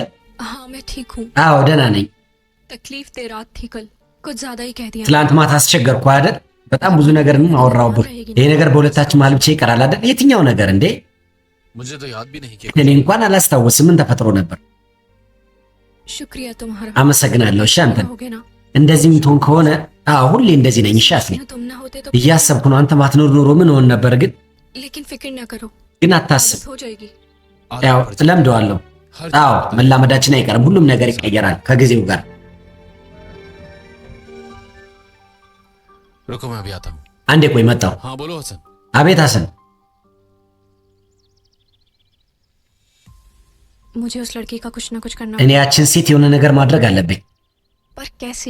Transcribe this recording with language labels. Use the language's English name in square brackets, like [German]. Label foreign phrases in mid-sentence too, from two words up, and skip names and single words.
[Hindi] हाँ मैं ठीक हूँ। [Amharic] አዎ ደህና ነኝ። [Hindi] तकलीफ दे रात थी कल, कुछ ज्यादा ही कह दिया। [Amharic] ትላንት ማታ አስቸገርኩ አይደል? በጣም ብዙ ነገርንም አወራሁብህ። ይሄ ነገር በሁለታችን መሀል ብቻ ይቀራል አይደል? የትኛው ነገር እንዴ? እኔ እንኳን አላስታውስም። ምን ተፈጥሮ ነበር? [Hindi] शुक्रिया तुम्हारा। [Amharic] አመሰግናለሁ። እሺ አንተን እንደዚህ የምትሆን ከሆነ ሁሌ እንደዚህ ነኝ። እሺ አስሊ፣ [Hindi] तुम ना होते तो [Amharic] እያሰብኩ ነው። አንተ ማትኖር ኖሮ ምን ሆን ነበር? [Hindi] लेकिन फिक्र ना करो, [Amharic] ግን አታስብ። [Hindi] हो जाएगी। [Amharic] ያው እለምደዋለሁ። አዎ መላመዳችን አይቀርም። ሁሉም ነገር ይቀየራል ከጊዜው ጋር። [Hindi] रुको मैं अभी आता हूँ। [Amharic] አንዴ ቆይ መጣሁ። [Hindi] हाँ बोलो हसन। [Amharic] አቤት ሐሰን። [Hindi] मुझे उस लड़की का कुछ ना कुछ करना [Amharic] እኔ ያችን ሴት የሆነ ነገር ማድረግ አለብኝ። [Hindi] पर कैसे?